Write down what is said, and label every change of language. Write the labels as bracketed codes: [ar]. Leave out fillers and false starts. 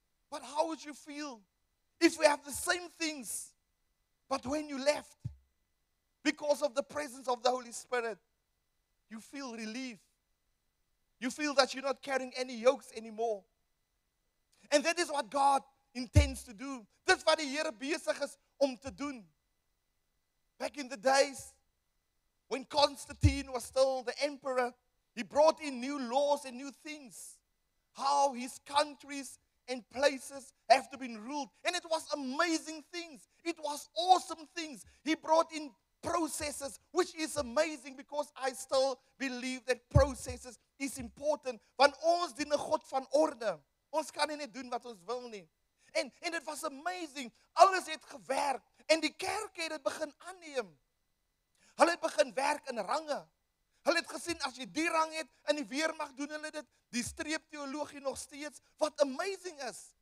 [en] But how would you feel if we have the same things, but when you left, because of the presence of the Holy Spirit, you feel relief. You feel that you're not carrying any yokes anymore. And that is what God intends to do. [af] Dit wat die Here besig is om te doen. [en] Back in the days, when Constantine was still the emperor, he brought in new laws and new things. How his countries and places have to be ruled. And it was amazing things. It was awesome things. He brought in processes, which is amazing because I still believe that processes is important. [af] Want ons dien 'n God van orde. Ons kan nie net doen wat ons wil nie. En dit was amazing. Alles het gewerk. En die kerk het dit begin aanneem. Hulle het begin werk in range. Hulle het gesien, as jy die rang het, in die weermag doen hulle dit, die streepteologie nog steeds, wat amazing is.